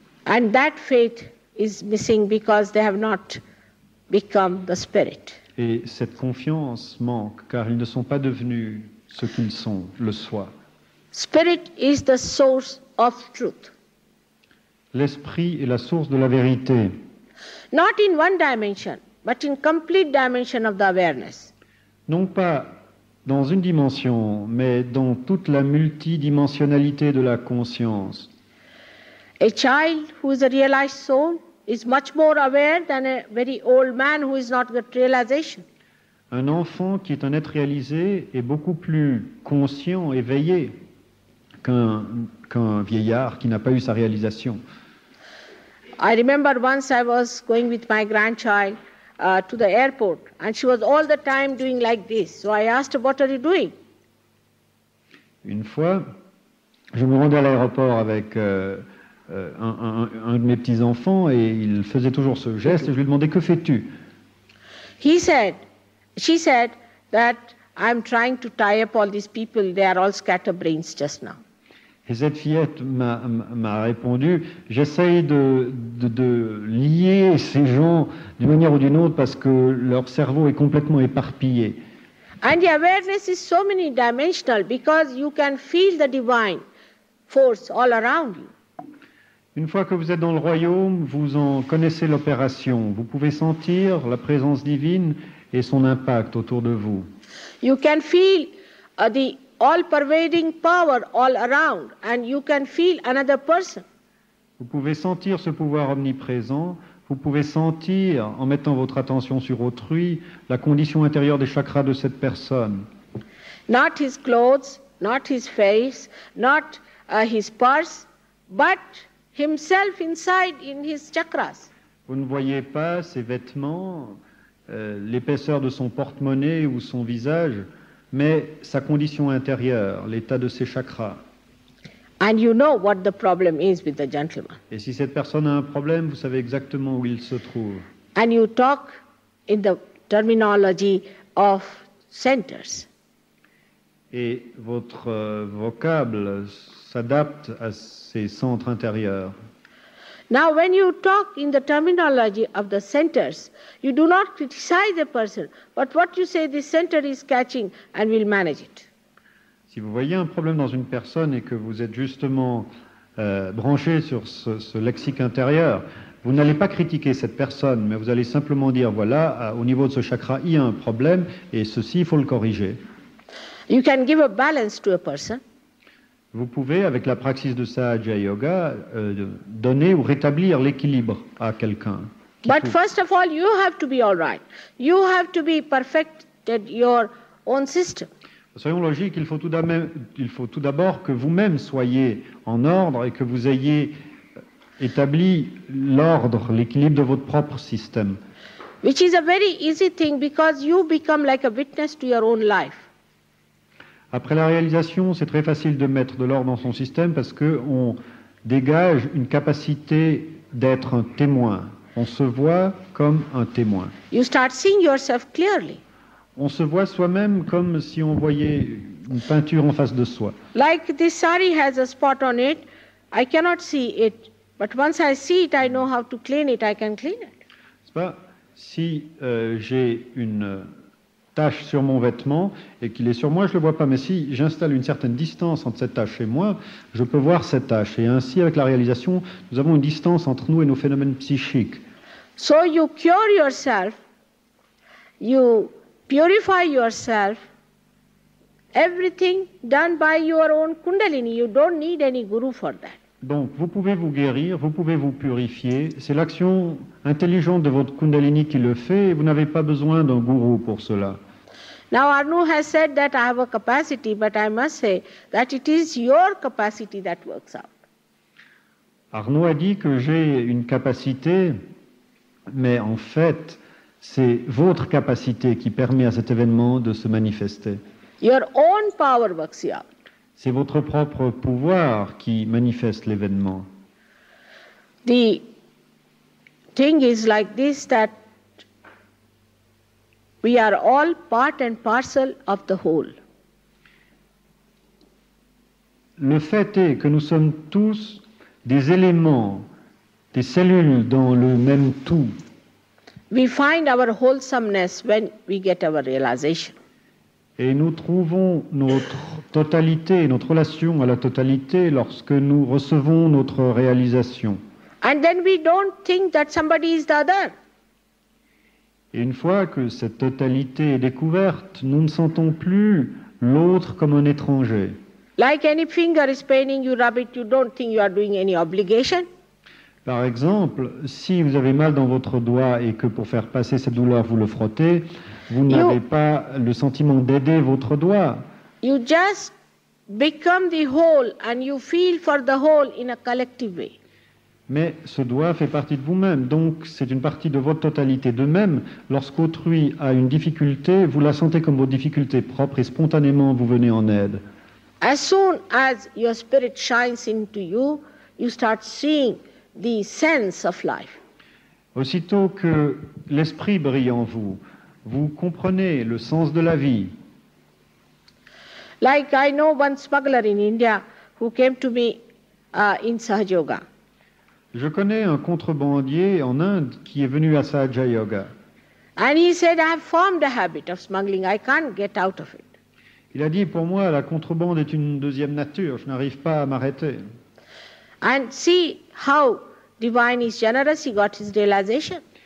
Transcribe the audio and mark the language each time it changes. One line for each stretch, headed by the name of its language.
English: And that faith is missing because they have not become the spirit.
French: Et cette confiance manque, car ils ne sont pas devenus ce qu'ils sont, le soi.
English: Spirit is the source of truth.
French: L'esprit est la source de la vérité,
English: Not in one dimension, but in complete dimension of the awareness.
French: non pas dans une dimension, mais dans toute la multidimensionnalité de la conscience.
English: A child who is a realized soul is much more aware than a very old man who is not got realization.
French: Un enfant qui est un être réalisé est beaucoup plus conscient, éveillé qu'un vieillard qui n'a pas eu sa réalisation.
English: I remember once I was going with my grandchild to the airport, and she was all the time doing like this. So I asked her, "What are you doing?"
French: Une fois, je me rendais à l'aéroport avec un de mes petits-enfants et il faisait toujours ce geste et je lui demandais « Que fais-tu »
English: She said that I'm trying to tie up all these people. They are all scatterbrains just now.
French: Et cette fillette m'a répondu « J'essaye de lier ces gens d'une manière ou d'une autre parce que leur cerveau est complètement éparpillé. »
English: And the awareness is so many dimensional because you can feel the divine force all around you.
French: Une fois que vous êtes dans le royaume, vous en connaissez l'opération. Vous pouvez sentir la présence divine et son impact autour de vous.
English: You can feel the all-pervading power all around, and you can feel another person.
French: Vous pouvez sentir ce pouvoir omniprésent. Vous pouvez sentir, en mettant votre attention sur autrui, la condition intérieure des chakras de cette personne.
English: Not his clothes, not his face, not his purse, but himself inside in his chakras.
French: Vous ne voyez pas ses vêtements, l'épaisseur de son porte-monnaie ou son visage, mais sa condition intérieure, l'état de ses chakras.
English: And you know what the problem is with the gentleman.
French: Et si cette personne a un problème, vous savez exactement où il se trouve.
English: And you talk in the terminology of centers.
French: Et votre vocable s'adapte à ces centres intérieurs.
English: Now, when you talk in the terminology of the centers, you do not criticize the person, but what you say, this center is catching and will manage it.
French: Si vous voyez un problème dans une personne et que vous êtes justement branché sur ce lexique intérieur, vous n'allez pas critiquer cette personne, mais vous allez simplement dire, voilà, au niveau de ce chakra, il y a un problème et ceci, il faut le corriger.
English: You can give a balance to a person.
French: Vous pouvez, avec la praxis de Sahaja Yoga, donner ou rétablir l'équilibre à quelqu'un.
English: But first of all, you have to be all right. You have to be perfected your own system.
French: Soyons logiques, il faut tout d'abord que vous-même soyez en ordre et que vous ayez établi l'ordre, l'équilibre de votre propre système.
English: Which is a very easy thing because you become like a witness to your own life.
French: Après la réalisation, c'est très facile de mettre de l'ordre dans son système parce qu'on dégage une capacité d'être un témoin. On se voit comme un témoin.
English: You start seeing yourself clearly.
French: On se voit soi-même comme si on voyait une peinture en face de soi.
English: Like this sari has a spot on it, I cannot see it, but once I see it, I know how to clean it, I can clean it.
French: C'est pas si j'ai une tache sur mon vêtement et qu'il est sur moi, je ne le vois pas. Mais si j'installe une certaine distance entre cette tache et moi, je peux voir cette tache. Et ainsi, avec la réalisation, nous avons une distance entre nous et nos phénomènes psychiques.
English: So you cure yourself, you purify yourself, everything done by your own Kundalini. You don't need any guru for that.
French: Donc, vous pouvez vous guérir, vous pouvez vous purifier. C'est l'action intelligente de votre Kundalini qui le fait et vous n'avez pas besoin d'un gourou pour cela.
English: Now Arnu has said that I have a capacity, but I must say that it is your capacity that works out.
French: Arnaud a dit que j'ai une capacité, mais en fait, c'est votre capacité qui permet à cet événement de se manifester.
English: Your own power works you out.
French: C'est votre propre pouvoir qui manifeste l'événement.
English: The thing is like this, that we are all part and parcel of the whole.
French: Le fait est que nous sommes tous des éléments, des cellules dans le même tout.
English: We find our wholesomeness when we get our realization.
French: Et nous trouvons notre totalité, notre relation à la totalité lorsque nous recevons notre réalisation.
English: And then we don't think that somebody is the other.
French: Et une fois que cette totalité est découverte, nous ne sentons plus l'autre comme un étranger.
English: Like any finger is paining you, rub it, you don't think you are doing any obligation.
French: Par exemple, si vous avez mal dans votre doigt et que pour faire passer cette douleur, vous le frottez, vous n'avez pas le sentiment d'aider votre doigt.
English: You just become the whole and you feel for the whole in a collective way.
French: Mais ce doigt fait partie de vous-même, donc c'est une partie de votre totalité. De même, lorsqu'autrui a une difficulté, vous la sentez comme votre difficulté propre et spontanément vous venez en aide.
English: As soon as your spirit shines into you, you start seeing the sense of life.
French: Aussitôt que l'esprit brille en vous, vous comprenez le sens de la vie.
English: Like I know one smuggler in India who came to me in Sahaja Yoga.
French: Je connais un contrebandier en Inde qui est venu à Sahaja Yoga.
English: And he said, I have formed a habit of smuggling, I can't get out of it.
French: Il a dit, pour moi, la contrebande est une deuxième nature, je n'arrive pas à m'arrêter.
English: And see how divine is generous, he got his realization.